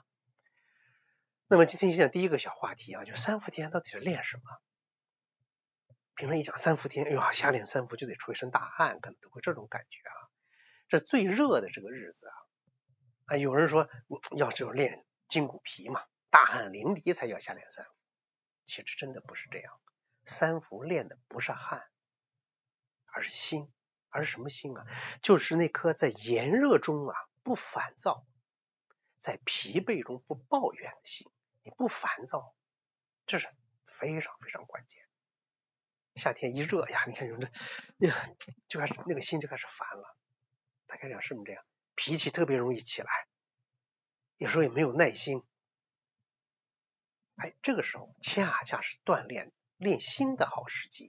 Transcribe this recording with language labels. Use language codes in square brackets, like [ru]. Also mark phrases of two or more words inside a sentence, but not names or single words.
[zh] 那麼今天講第一個小話題啊，就3伏天到底是練什麼？平常一講3伏天，哎呦，夏練3伏就得出一身大汗，可能都會這種感覺啊。這最熱的這個日子啊，有人說要就是練筋骨皮嘛，大汗淋漓才叫夏練3伏，其實真的不是這樣。3伏練的不是汗，而是心。而是什麼心啊？就是那顆在炎熱中不煩躁，在疲憊中不抱怨的心。你不煩躁，這是非常非常關鍵。夏天一熱呀，你看就開始那個心就開始煩了。大家講是不是這樣？脾氣特別容易起來，有時候也沒有耐心。這個時候恰恰是鍛鍊心的好時機。